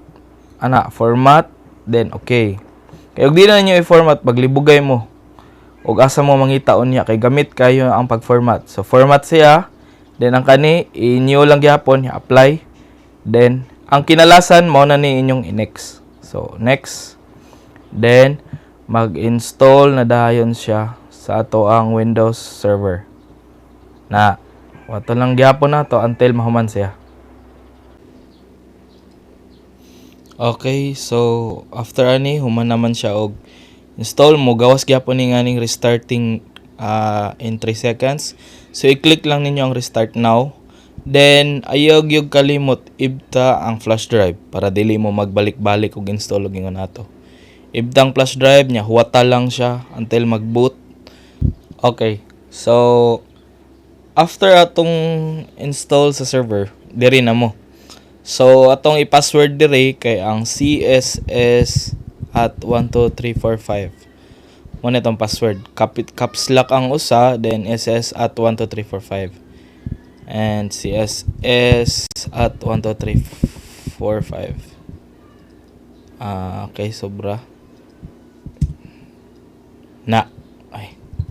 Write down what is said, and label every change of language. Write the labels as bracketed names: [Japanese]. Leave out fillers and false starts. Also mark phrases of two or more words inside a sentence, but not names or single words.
[English] Ana, format, then okay. [Cebuano] Kay og di na ninyo i-format, paglibugay mo og asa mo mangita unya kay gamit kayo ang pag-format. So format siya, then ang kani i-new lang gyapon, apply. Then ang kinalasan mo na ni inyong i-next. So next. Then mag-install na dayon siya sa ato ang Windows Server. Na wato lang gyapon na to until mahuman siya. Okay, so after ani human naman siya og install mo, gawas gyapon ni nganing [English] restarting in 3 seconds. [Cebuano] So i-click lang ninyo ang [English] restart now. [Cebuano] Then ayaw gyud kalimot ibta ang [English] flash drive [Cebuano] para dili mo magbalik-balik og install og ingon ato. Ibta ang [English] flash drive [Cebuano] nya, huwata lang siya until mag-boot. Okay. So after atong install sa server, diri na mo. So atong i-password diri kay ang CSS at 12345. Mo na itong password. [English] Caps lock [Cebuano] ang usa, then SS at 12345. [English] And CSS at 12345. [Cebuano] Okay, sobra. Na. Ay.